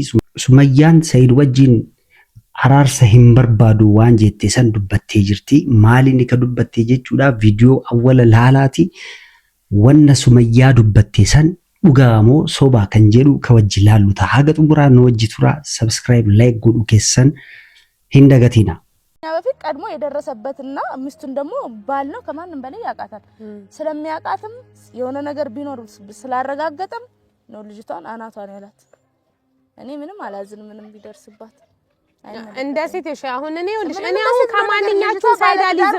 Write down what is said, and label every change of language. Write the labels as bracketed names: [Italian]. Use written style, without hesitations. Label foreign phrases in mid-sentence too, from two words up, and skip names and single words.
[Oromo] Sumayyaan Said wajjin araarsa hin barbaadu waan jette san dubbattee jirti. Maaliin ka dubbattee jechuudha viidiyoo awwala laalaati. Wanna Sumayyaa dubbattee san dhugaa moo sobaa kan jedhu ka wajji laallu ta'a. Haga xumuraa nu wajji tura [English] subscribe like [Oromo] godhu keessan hin dagatina. [Amharic] በፊት ቀድሞ የደረሰበትና ሚስቱን ደግሞ ባል ነው ከማንም በላይ ያቃታል። ስለሚያቃትም የሆነ ነገር ቢኖር ስላረጋገጠም ነው ልጅቷን አናቷን ያላት። እኔ ምንም አላዝን ምንም ቢደርስባት እንደ ሴት እሺ አሁን እኔ አሁን ከማንኛችሁ ሳይዳሊዝም